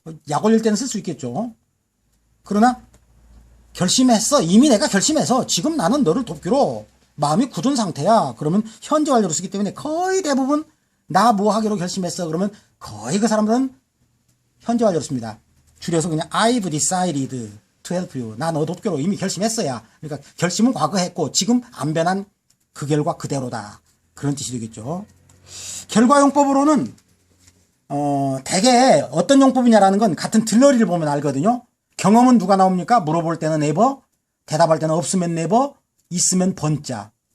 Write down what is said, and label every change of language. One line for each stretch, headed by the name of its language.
Korean: 약 올릴 때는 쓸 수 있겠죠. 그러나 결심했어. 이미 내가 결심해서 지금 나는 너를 돕기로 마음이 굳은 상태야. 그러면 현재 완료로 쓰기 때문에 거의 대부분 나 뭐 하기로 결심했어. 그러면 거의 그 사람들은 현재 완료로 씁니다. 줄여서 그냥
English: I've decided to help you.
Korean: 나 너 돕기로 이미 결심했어야. 그러니까 결심은 과거 했고 지금 안 변한 그 결과 그대로다. 그런 뜻이 되겠죠. 결과용법으로는 대개 어떤 용법이냐라는 건 같은 들러리를 보면 알거든요. 경험은 누가 나옵니까? 물어볼 때는 never, 대답할 때는 없으면 never, 있으면 번자.